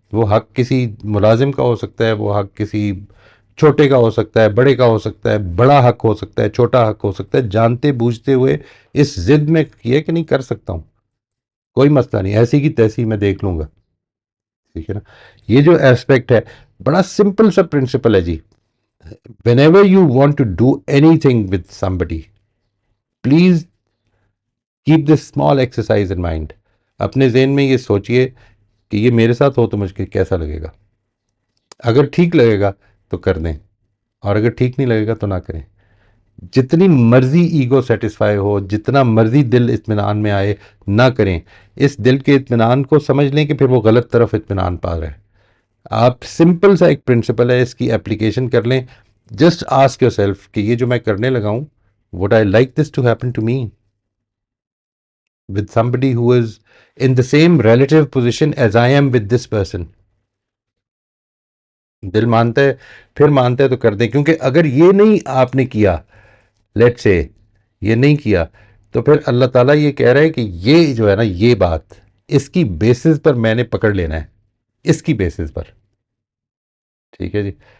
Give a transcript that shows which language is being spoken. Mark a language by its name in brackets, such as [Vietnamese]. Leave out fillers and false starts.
[Urdu] وہ حق کسی ملازم کا ہو سکتا ہے، وہ حق کسی چھوٹے کا ہو سکتا ہے، بڑے کا ہو سکتا ہے، بڑا حق ہو سکتا ہے، چھوٹا حق ہو سکتا ہے. جانتے بوجھتے ہوئے اس ضد میں یہ کہ نہیں کر سکتا ہوں، کوئی مسئلہ نہیں، ایسی کی تیسی میں دیکھ لوں گا. ٹھیک ہے نا، یہ جو ایسپیکٹ ہے بڑا سمپل سا پرنسپل ہے جی. [English] whenever you want to do anything with somebody, please keep this small exercise in mind. [Urdu] اپنے ذہن میں یہ سوچئے کہ یہ میرے ساتھ ہو تو مجھ کو کیسا لگے گا. اگر ٹھیک لگے گا تو کر دیں، اور اگر ٹھیک نہیں لگے گا تو نہ کریں. جتنی مرضی ایگو سیٹسفائی ہو، جتنا مرضی دل اطمینان میں آئے، نہ کریں. اس دل کے اطمینان کو سمجھ لیں کہ پھر وہ غلط طرف اطمینان پا رہے ہیں. آپ سمپل سا ایک پرنسپل ہے، اس کی اپلیکیشن کر لیں. [English] just ask yourself [Urdu] کہ یہ جو میں کرنے لگا ہوں، [English] would I like this to happen to me with somebody who is in the same relative position as I am with this person. [Urdu] دل مانتا ہے، پھر مانتا ہے تو کر دیں. کیونکہ اگر یہ نہیں آپ نے کیا، لیٹ سے یہ نہیں کیا، تو پھر اللہ تعالیٰ یہ کہہ رہا ہے کہ یہ جو ہے نا، یہ بات اس کی بیسس پر میں نے پکڑ لینا ہے، اس کی بیسس پر. ٹھیک ہے جی.